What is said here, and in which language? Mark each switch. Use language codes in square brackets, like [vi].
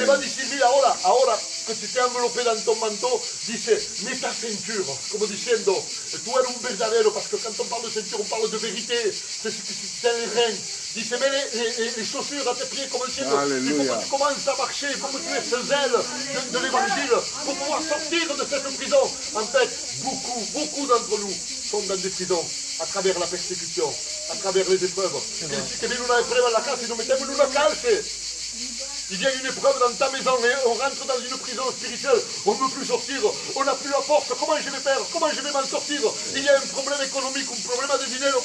[fr] Il [es] va decir, mira, ahora que [fr] tu t'es enveloppé dans ton manteau, dice, mets ta ceinture, [es] como diciendo, tu eres un verdadero, [fr] parce que quand on parle de ceinture, on parle de vérité, c'est ce que c'est dans les reins. Dice, mets les chaussures à tes pieds, comme [es] diciendo, [fr] il faut que tu commences à marcher, il faut que tu aies ce zèle de l'évangile, pour pouvoir sortir de cette prison. En fait, beaucoup d'entre nous sont dans des prisons, à travers la persécution, à travers les épreuves. [es] Que viene una prueba en la casa y nos metemos en una cárcel. [fr] Il vient une épreuve dans ta maison et on rentre dans une prison spirituelle. On ne peut plus sortir, on n'a plus la force. Comment je vais faire? Comment je vais m'en sortir? Il y a un problème économique, un problème de [es] dinero.